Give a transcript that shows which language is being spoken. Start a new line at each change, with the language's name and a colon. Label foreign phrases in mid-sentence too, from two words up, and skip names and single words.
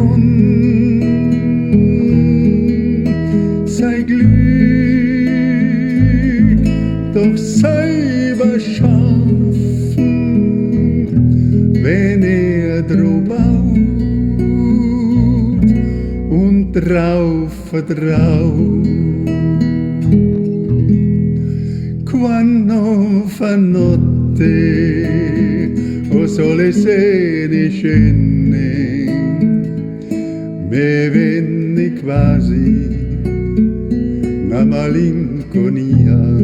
German: kann sein Glück doch selber schaffen, wenn drauf baut und drauf vertraut.
Neapolitan: Quando fa notte, o sole se ne scende, me venne quasi una malinconia.